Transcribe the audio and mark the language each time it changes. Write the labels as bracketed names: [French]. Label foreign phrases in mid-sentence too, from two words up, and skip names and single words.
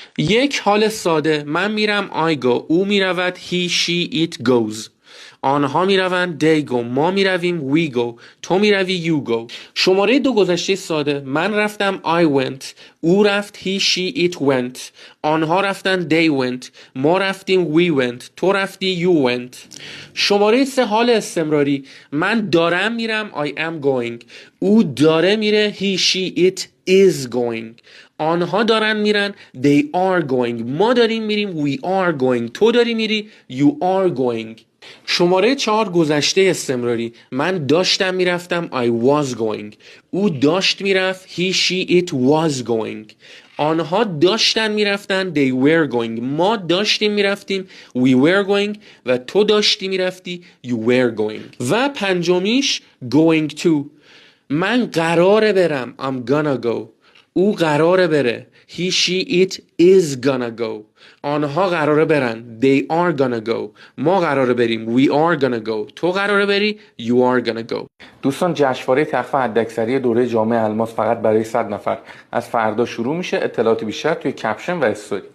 [Persian] یک حال ساده. من میرم [English] I go. [Persian] او میرود [English] he she it goes. [Persian] آنها میروند [English] they go. [Persian] ما میرویم [English] we go. [Persian] تو میروی [English] you go. [Persian] شماره دو گذشته ساده. من رفتم [English] I went. [Persian] او رفت [English] he she it went. [Persian] آنها رفتن [English] they went. [Persian] ما رفتیم [English] we went. [Persian] تو رفتی [English] you went. [Persian] شماره سه حال استمراری. من دارم میرم [English] I am going. [Persian] او داره میره [English] he she it is going. [Persian] آنها دارن میرن [English] they are going. [Persian] ما داریم میریم [English] we are going. [Persian] تو داری میری [English] you are going. [Persian] شماره 4 گذشته استمراری. من داشتم میرفتم [English] I was going. [Persian] او داشت میرفت [English] he she it was going. [Persian] آنها داشتن میرفتن [English] they were going. [Persian] ما داشتیم میرفتیم [English] we were going [Persian] و تو داشتی میرفتی [English] you were going. [Persian] و پنجمیش [English] going to. [Persian] من قراره برم [English] I'm gonna go. [Persian] او قراره بره [English] he she it is gonna go. [Persian] آنها قراره برن [English] they are gonna go. [Persian] ما قراره بریم [English] we are gonna go. [Persian] تو قراره بری [English] you are gonna go. [Persian] دوستان جشنواره تخفیف حداکثری دوره جامعه الماس فقط برای 100 نفر از فردا شروع میشه. اطلاعات بیشتر توی کپشن و استوری.